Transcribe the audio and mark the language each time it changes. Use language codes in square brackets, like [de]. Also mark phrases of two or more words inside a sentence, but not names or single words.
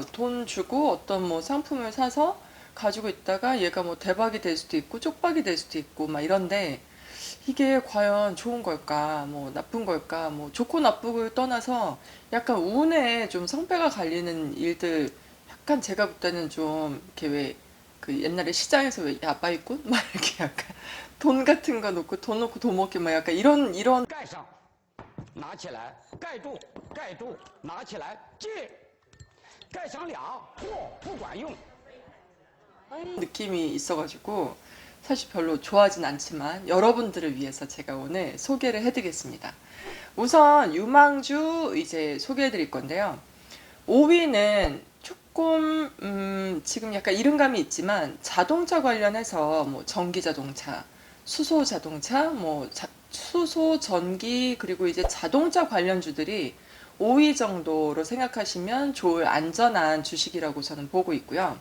[ko] 돈 주고 어떤 뭐 상품을 사서 가지고 있다가 얘가 뭐 대박이 될 수도 있고 쪽박이 될 수도 있고 막 이런데, 이게 과연 좋은 걸까 뭐 나쁜 걸까, 뭐 좋고 나쁘고를 떠나서 약간 운에 좀 성패가 갈리는 일들, 약간 제가 볼 때는 좀 이렇게 왜 그 옛날에 시장에서 왜 야바이꾼 막 이렇게 약간 돈 같은 거 놓고 돈 놓고 돈 먹기 막 약간 이런 [zh] 盖上，拿起来，盖住，盖住，拿起来，借，盖上俩，嚯，不管用。 [ko] 느낌이 있어가지고 사실 별로 좋아하진 않지만 여러분들을 위해서 제가 오늘 소개를 해드리겠습니다. 우선 유망주 이제 소개해드릴 건데요. 5위는 조금 지금 약간 이른감이 있지만 자동차 관련해서 뭐 전기 자동차, 수소 자동차, 뭐 수소 전기, 그리고 이제 자동차 관련주들이 5위 정도로 생각하시면 좋을 안전한 주식이라고 저는 보고 있고요.